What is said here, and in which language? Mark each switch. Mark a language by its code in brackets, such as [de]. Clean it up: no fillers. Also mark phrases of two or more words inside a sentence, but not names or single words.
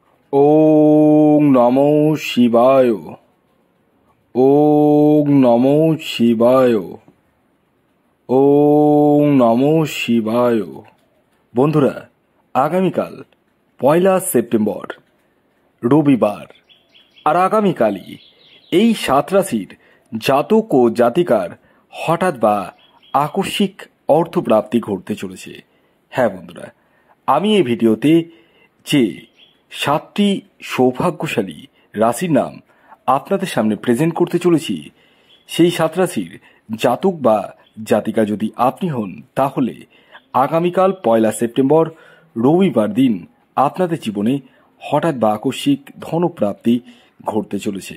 [sa] ওং নমো শিবায়। ওং নমো শিবায়। ওং নমো শিবায়। [bn] বন্ধুরা, আগামীকাল 1 সেপ্টেম্বর রবিবার, আর আগামীকালই এই 7 রাশির জাতক ও জাতিকার হঠাৎ বা আকস্মিক অর্থপ্রাপ্তি ঘটতে চলেছে। হ্যাঁ বন্ধুরা, আমি এই ভিডিওতে যে 7টি সৌভাগ্যশালী রাশির নাম আপনাদের সামনে প্রেজেন্ট করতে চলেছি, সেই 7 রাশির জাতক বা জাতিকা যদি আপনি হন, তাহলে আগামীকাল 1 সেপ্টেম্বর রবিবার দিন আপনাদের জীবনে হঠাৎ বা আকস্মিক ধনপ্রাপ্তি ঘটতে চলেছে।